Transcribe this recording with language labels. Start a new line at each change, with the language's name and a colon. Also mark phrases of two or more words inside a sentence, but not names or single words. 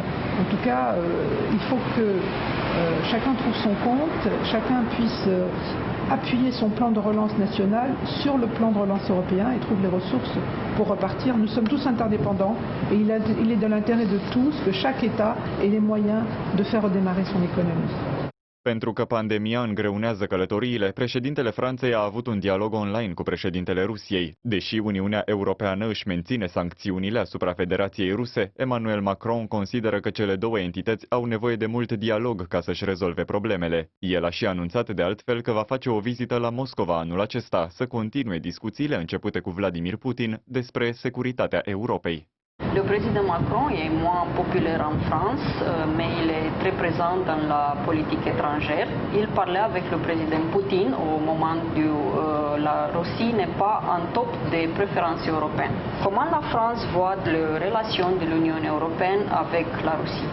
French: En tout cas, il faut que chacun trouve son compte, chacun puisse appuyer son plan de relance national sur le plan de relance européen et trouve les ressources pour repartir. Nous sommes tous interdépendants et il est de l'intérêt de tous que chaque État ait les moyens de faire redémarrer son économie.
Romanian: Pentru că pandemia îngreunează călătoriile, președintele Franței a avut un dialog online cu președintele Rusiei. Deși Uniunea Europeană își menține sancțiunile asupra Federației Ruse, Emmanuel Macron consideră că cele două entități au nevoie de mult dialog ca să-și rezolve problemele. El a și anunțat de altfel că va face o vizită la Moscova anul acesta să continue discuțiile începute cu Vladimir Putin despre securitatea Europei.
French: Le président Macron est moins populaire en France, mais il est très présent dans la politique étrangère. Il parlait avec le président Poutine au moment où la Russie n'est pas en top des préférences européennes. Comment la France voit les relations de l'Union européenne avec la Russie?